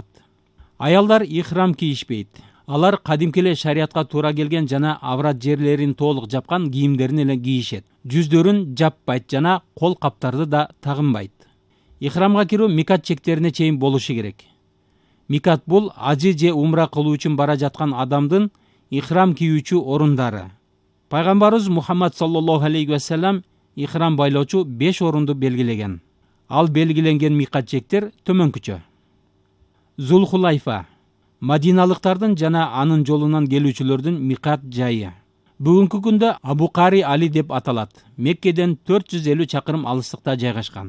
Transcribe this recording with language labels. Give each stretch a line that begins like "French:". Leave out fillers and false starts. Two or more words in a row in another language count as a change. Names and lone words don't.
Kyrgyz: Аялдар ихрам кийишпейт. Алар кадимки эле шариатка туура келген жана аврат жерлерин толук жапкан кийимдерин эле кийишет. Жүздөрүн жаппайт жана кол каптарды да тагынбайт. Ихрамга кирүү микат чектерине чейин болушу керек. Микат бул ажы же умра кылуу үчүн бара жаткан адамдын ихрам кийүүчү орундары. Пайгамбарыбыз Мухаммад
Arabic: صلى الله عليه وسلم
Kyrgyz: ихрам байлоочу 5 орунду белгилеген. Ал белгиленген микат жектер төмөнкүчө. Зулхулайфа Мадиналыктардын жана анын жолунан келүүчүлөрдүн микат жайы. Бүгүнкү күндө Абу Кари Али деп аталат. Меккеден 450 чакырым алыстыкта жайгашкан.